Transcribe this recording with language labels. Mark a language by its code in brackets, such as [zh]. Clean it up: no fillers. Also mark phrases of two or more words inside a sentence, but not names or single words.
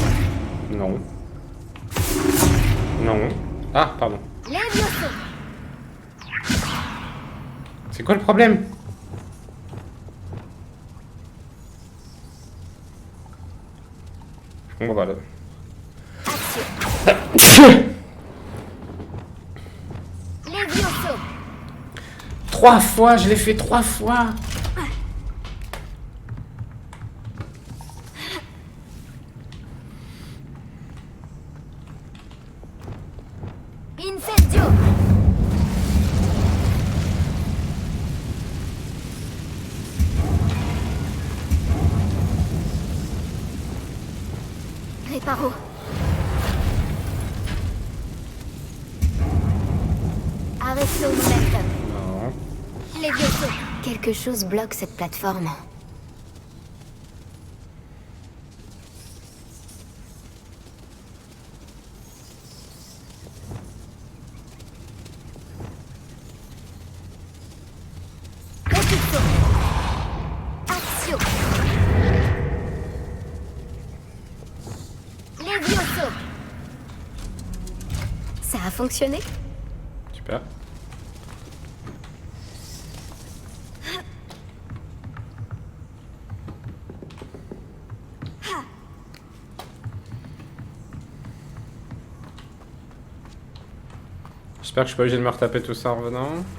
[fr] Non. Non. Ah, pardon. Levioso! C'est quoi le problème? Je comprends pas là. Accio! Levioso! 3 fois, je l'ai fait 3 fois. Incendio! Réparo! Arresto momentum. Non. Levioso! Quelque chose bloque cette plateforme. Repulso! Accio! Levioso! Ça a fonctionné? Super. J'espère que je suis pas obligé de me retaper tout ça en revenant.